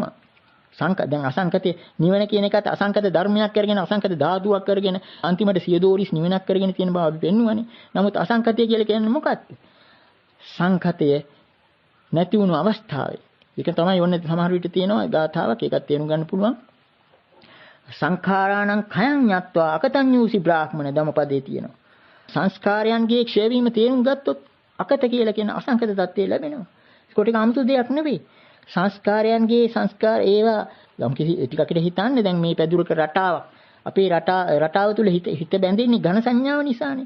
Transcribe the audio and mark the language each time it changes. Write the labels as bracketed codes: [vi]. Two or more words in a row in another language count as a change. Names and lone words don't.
[si] දැන් අසංඛතේ නිවන කියන එකත් අසංඛත ධර්මයක් කරගෙන අසංඛත ධාතුවක් කරගෙන අන්තිමට සියදෝරිස් නිවනක් කරගෙන තියෙන බව අපි පෙන්වුවානේ. නමුත් අසංඛතය කියලා කියන්නේ මොකක්ද? සංඛතය නැති වුණු අවස්ථාවේ. ඒක තමයි ඔන්න සමහර විට තියෙනවා ගාථාවක් ඒකත් තේරුම් ගන්න පුළුවන්. [pi] සංඛාරාණං khයං ඤත්වා අකතං යූසි බ්‍රාහ්මණ [si] ධම්මපදයේ තියෙනවා. සංස්කාරයන්ගේ ක්ෂය වීම තේරුම් ගත්තොත් අකත කියලා කියන අසංකත தත්ත්වය ලැබෙනවා. ඒකට 아무තු දෙයක් නෙවෙයි. සංස්කාරයන්ගේ සංස්කාර ඒවා යම් කිසි ටිකකට හිතන්නේ දැන් මේ පැදුරක රටාවක්. අපේ රටාව තුල හිත බැඳෙන්නේ ඝන සංඥාව නිසානේ.